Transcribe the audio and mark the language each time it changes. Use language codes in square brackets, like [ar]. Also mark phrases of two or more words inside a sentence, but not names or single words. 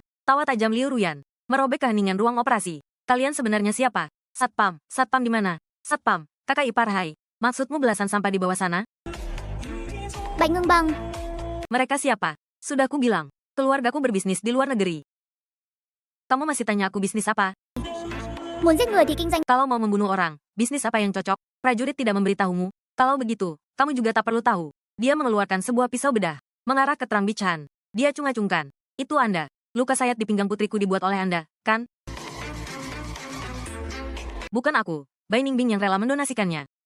[id] Tawa tajam Liu Ruyan, merobek keheningan ruang operasi. Kalian sebenarnya siapa? Satpam, Satpam di mana? Satpam, kakak ipar hai. Maksudmu belasan sampah di bawah sana? Bạch Ngưng Băng. Mereka siapa? Sudah ku bilang, keluargaku berbisnis di luar negeri. Kamu masih tanya aku bisnis apa? [vi] Muốn giết người thì kinh doanh. [id] Kalau mau membunuh orang, bisnis apa yang cocok? Prajurit tidak memberitahumu. Kalau begitu, kamu juga tak perlu tahu. Dia mengeluarkan sebuah pisau bedah, mengarah ke Trang Bichan. Dia cungah-cungkan. Itu Anda. Luka sayat di pinggang putriku dibuat oleh Anda, kan? Bukan aku, Bai Ningbing yang rela mendonasikannya.